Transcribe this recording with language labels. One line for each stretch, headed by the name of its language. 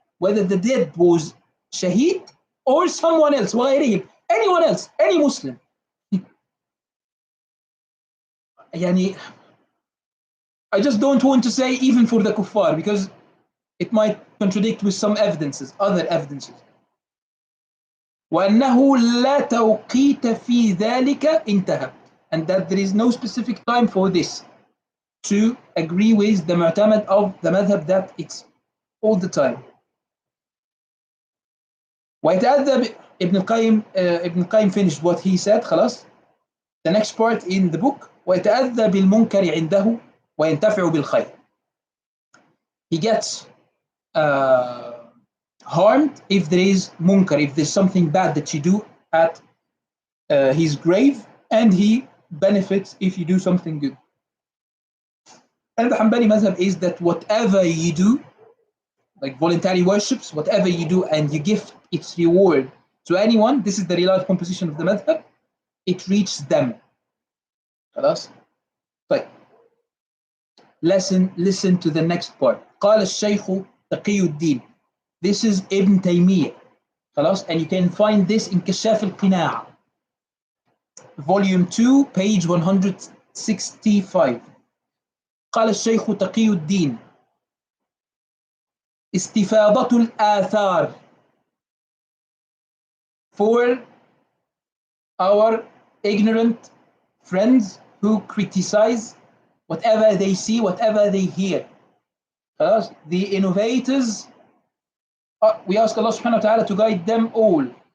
English: Whether the dead was shaheed or someone else. وغيرهم. Anyone else. Any Muslim. يعني, I just don't want to say even for the kuffar because it might contradict with some evidences, other evidences.
Arabic: وأنه لا توقيت في ذلك انتهى.
English: And that there is no specific time for this. To agree with the mu'tamad of the madhab that it's all the time. ويتأذى Ibn al-Qayyim finished what he said.
Arabic: خلاص.
English: The next part in the book.
Arabic: ويتأذى بالمنكر عنده وينتفع بالخير.
English: He gets harmed if there is munkar, if there's something bad that you do at his grave, and he benefits if you do something good. And the Hanbali madhab is that whatever you do, like voluntary worships, whatever you do and you give its reward to anyone, this is the relied composition of the madhab, it reaches them.
Arabic: خلاص? طيب.
English: Listen to the next part.
Arabic: قال الشيخ تقي الدين.
English: This is Ibn Taymiyyah.
Arabic: خلاص?
English: And you can find this in كشاف القناع. Volume 2, page 165.
Arabic: قال الشيخ تقي الدين استفاضة الآثار.
English: For our ignorant friends who criticize whatever they see, whatever they hear. The innovators, we ask Allah subhanahu wa ta'ala to guide them all.